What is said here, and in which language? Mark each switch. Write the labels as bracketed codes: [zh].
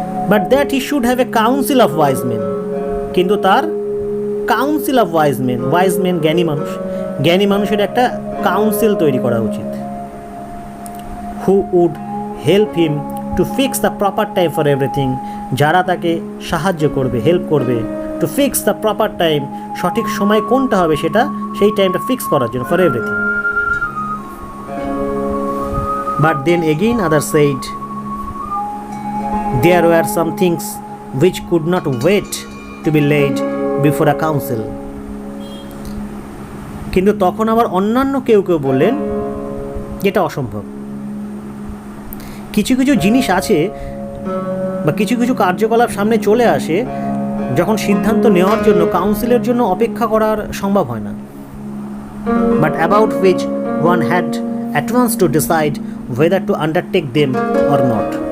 [en] but that he should have a council of wise men, [bn] কিন্তু তার council of wise main জ্ঞানী মানুষের একটা কাউন্সিল তৈরি করা উচিত। [en] who would help him to fix the proper time for everything, [bn] যারা তাকে সাহায্য করবে, হেল্প করবে, [en] to to fix the proper time, [bn] সঠিক সময় কোনটা হবে সেটা, সেই টাইমটা ফিক্স করার জন্য, for everything. [en] But then again other side there were some things which could not wait to be laid before a council. [bn] কিন্তু তখন আবার অন্যান্য কেউ কেউ বললেন যেটা অসম্ভব। কিছু কিছু জিনিস আছে বা কিছু কিছু কার্যকলাপ সামনে চলে আসে যখন সিদ্ধান্ত নেওয়ার জন্য কাউন্সিলের জন্য অপেক্ষা করার সম্ভব হয় না, [en] But about which one had at once to decide whether to undertake them or not.